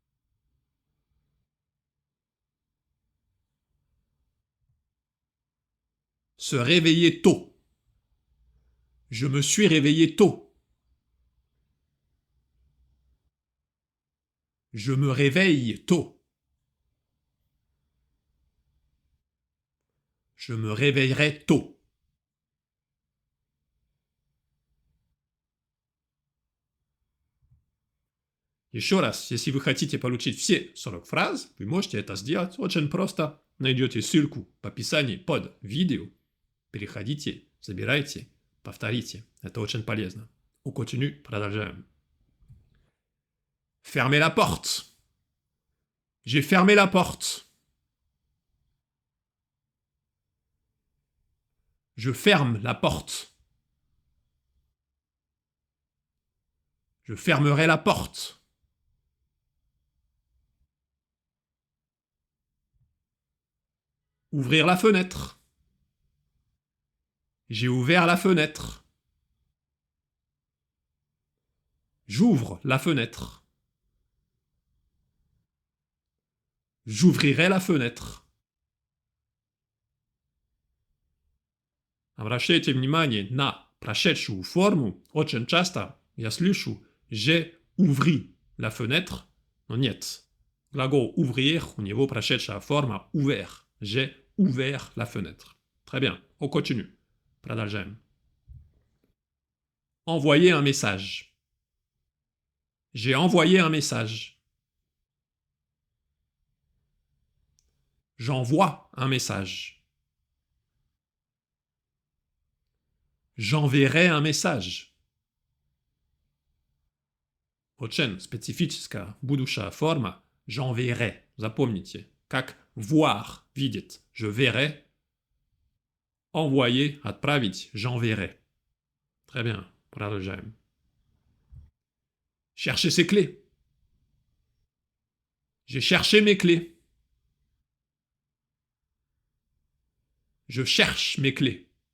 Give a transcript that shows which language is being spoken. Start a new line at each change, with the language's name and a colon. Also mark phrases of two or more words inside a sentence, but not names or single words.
French: Se réveiller tôt. Je me suis réveillé tôt. Je me réveille tôt. Je me réveillerai tôt.
Russian: Еще раз, если вы хотите получить все 40 фраз, вы можете это сделать очень просто. Найдете ссылку в описании под видео. Переходите, забирайте, повторите. Это очень полезно.
French: On continue, продолжаем. Fermez la porte. J'ai fermé la porte. Je ferme la porte. Je fermerai la porte. Ouvrir la fenêtre. J'ai ouvert la fenêtre. J'ouvre la fenêtre. J'ouvrirai la fenêtre.
Russian: Обращайте внимание на прошедшую форму. Очень часто я слышу
French: «j'ai ouvri la fenêtre»,
Russian: но нет. Глагол «ouvrir» у него прошедшая форма «ouvert».
French: J'ai ouvert la fenêtre. Très bien, on continue. Продолжаем. Envoyer un message. J'ai envoyé un message. J'envoie un message. J'enverrai un message.
Russian: Очень специфическая будущая форма «j'enverrai». Запомните, как «voir» видеть
French: «je verrai»,
Russian: «envoyer» отправить «j'enverrai».
French: Très bien, продолжаем. Chercher ses clés. J'ai cherché mes clés. Je cherche mes clés.